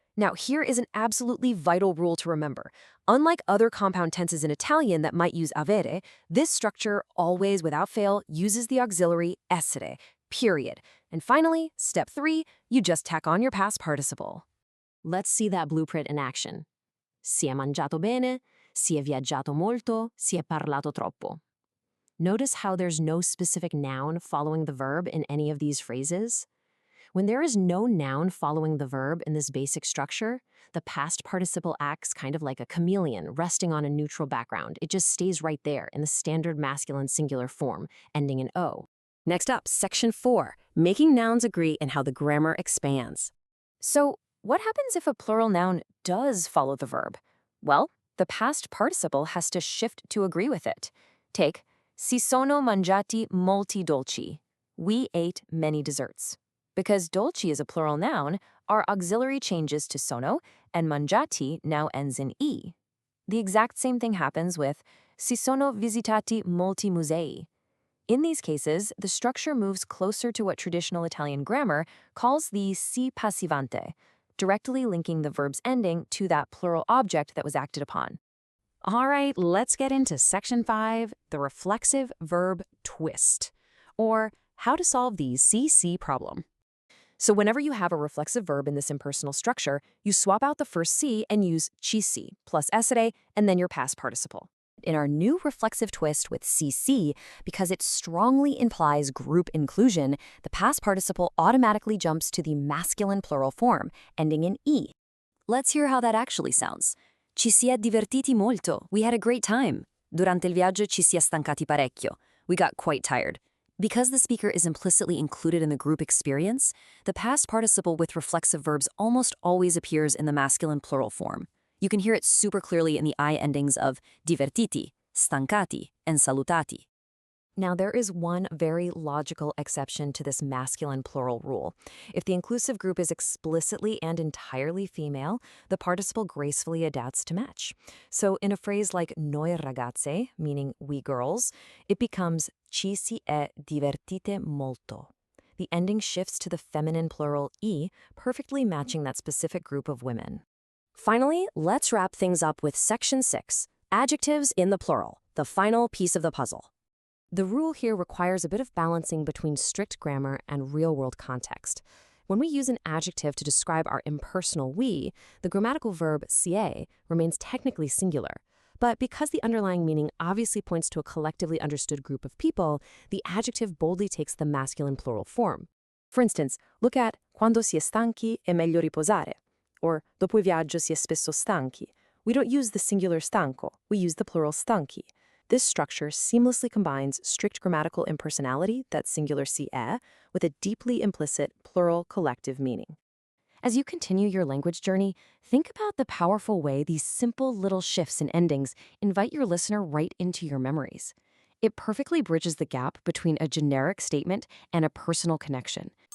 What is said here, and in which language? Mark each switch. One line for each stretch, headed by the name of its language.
English: Now, here is an absolutely vital rule to remember. Unlike other compound tenses in Italian that might use avere, this structure always, without fail, uses the auxiliary essere, period. And finally, step 3, you just tack on your past participle. Let's see that blueprint in action.
Italian: Si è mangiato bene, si è viaggiato molto, si è parlato troppo.
English: Notice how there's no specific noun following the verb in any of these phrases? When there is no noun following the verb in this basic structure, the past participle acts kind of like a chameleon resting on a neutral background. It just stays right there in the standard masculine singular form, ending in O. Next up, section 4, making nouns agree and how the grammar expands. So, what happens if a plural noun does follow the verb? Well, the past participle has to shift to agree with it. Take,
Italian: si sono mangiati molti dolci.
English: We ate many desserts. Because dolci is a plural noun, our auxiliary changes to sono, and mangiati now ends in e. The exact same thing happens with
Italian: si sono visitati molti musei.
English: In these cases, the structure moves closer to what traditional Italian grammar calls the si passivante, directly linking the verb's ending to that plural object that was acted upon. All right, let's get into section 5, the reflexive verb twist, or how to solve the CC problem. So whenever you have a reflexive verb in this impersonal structure, you swap out the first C and use ci si plus essere and then your past participle. in our new reflexive twist with CC, because it strongly implies group inclusion, the past participle automatically jumps to the masculine plural form, ending in E. Let's hear how that actually sounds.
Italian: Ci si è divertiti molto.
English: We had a great time.
Italian: Durante il viaggio ci si è stancati parecchio.
English: We got quite tired. Because the speaker is implicitly included in the group experience, the past participle with reflexive verbs almost always appears in the masculine plural form. You can hear it super clearly in the I endings of divertiti, stancati, and salutati. Now, there is one very logical exception to this masculine plural rule. If the inclusive group is explicitly and entirely female, the participle gracefully adapts to match. So in a phrase like
Italian: noi ragazze,
English: meaning we girls, it becomes
Italian: ci si è divertite molto.
English: The ending shifts to the feminine plural e, perfectly matching that specific group of women. Finally, let's wrap things up with Section 6, adjectives in the plural, the final piece of the puzzle. The rule here requires a bit of balancing between strict grammar and real-world context. When we use an adjective to describe our impersonal we, the grammatical verb sier remains technically singular. But because the underlying meaning obviously points to a collectively understood group of people, the adjective boldly takes the masculine plural form. For instance, look at
Italian: quando si è stanchi è meglio riposare,
English: or
Italian: dopo il viaggio si è spesso stanchi.
English: We don't use the singular stanco, we use the plural stanchi. This structure seamlessly combines strict grammatical impersonality, that singular si è, with a deeply implicit plural collective meaning. As you continue your language journey, think about the powerful way these simple little shifts in endings invite your listener right into your memories. It perfectly bridges the gap between a generic statement and a personal connection,